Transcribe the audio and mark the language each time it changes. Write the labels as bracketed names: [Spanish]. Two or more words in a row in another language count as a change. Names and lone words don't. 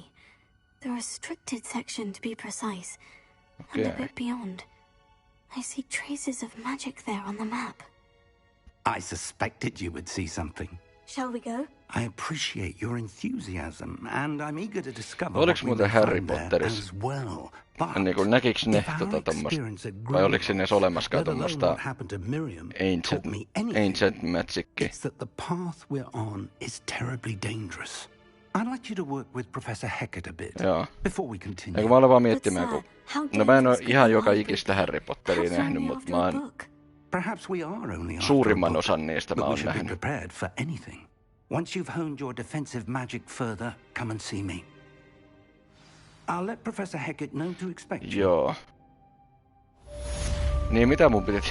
[English] The restricted section, to be precise. And a bit beyond. I see traces of magic there on the map. I suspected you would see something. Shall we go? I appreciate your enthusiasm, and I'm eager to discover [Finnish] Oliks [English] what we [Finnish] muuten [English] may Harry find there [Finnish] Potterissa? [English] as well. But [Finnish] Niinku näkiks ne [English] if our experience at [Finnish] vai oliks siinä edes olemaskaan [English] let alone [Finnish] tommosta [English] what happened to Miriam, taught me ancient magicia? it's that the path we're on is terribly dangerous. I'd like you to work with Professor Hecat a bit before we continue. [Finnish] Eikö mä aloin vaan miettimään, kun... No mä en oo ihan joka ikistä Harry Potteria nähnyt, mut mä oon... Suurimman osan niistä mä oon nähnyt. [English] Once you've honed your defensive magic further, come and see me. I'll let Professor Hecat know to expect you. [Finnish] Joo. Niin mitä mun piti...